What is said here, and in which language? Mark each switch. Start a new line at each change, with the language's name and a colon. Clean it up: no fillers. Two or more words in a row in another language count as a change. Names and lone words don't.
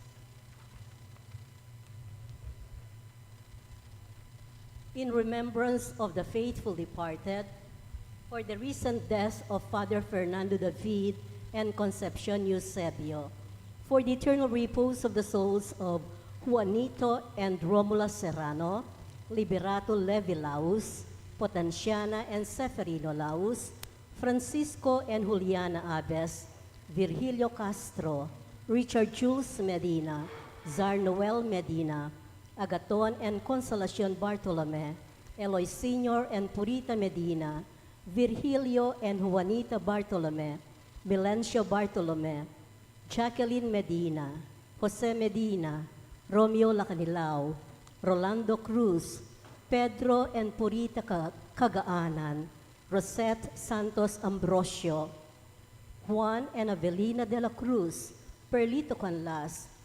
English: in remembrance of the faithful departed, for the recent death of Father Fernando David and Concepcion Eusebio, for the eternal repose of the souls of Juanito and Romula Serrano, Liberato Levi Laus, Potenciana and Seferino Laus, Francisco and Juliana Abes, Virgilio Castro, Richard Jules Medina, Zar Noel Medina, Agaton and Consolacion Bartolome, Eloy Sr. and Purita Medina, Virgilio and Juanita Bartolome, Milencio Bartolome, Jacqueline Medina, Jose Medina, Romeo Lacanilao, Rolando Cruz, Pedro and Purita Cagaanan, Rosette Santos Ambrosio, Juan and Avelina de la Cruz, Perlito Canlas,